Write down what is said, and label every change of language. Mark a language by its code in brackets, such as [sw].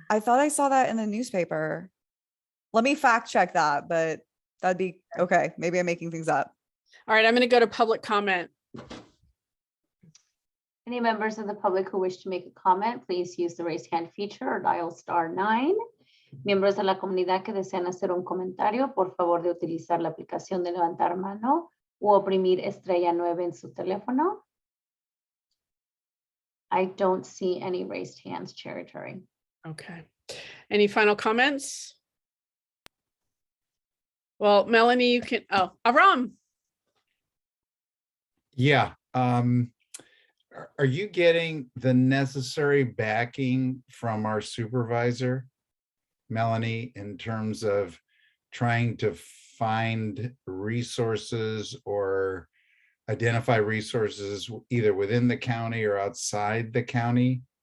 [en] I thought I saw that in the newspaper. Let me fact check that, but that'd be okay. Maybe I'm making things up. All right, I'm going to go to public comment. Any members of the public who wish to make a comment, please use the raise hand feature or dial *9. [es] Miembros de la comunidad que desean hacer un comentario, por favor de utilizar la aplicación de levantar mano o oprimir *9 en su teléfono. [en] I don't see any raised hands, Chair Turi. Okay. Any final comments? Well, Melanie, you can, Aram. Yeah. Are you getting the necessary backing from our supervisor, Melanie, in terms of trying to find resources or identify resources either within the county or outside the county?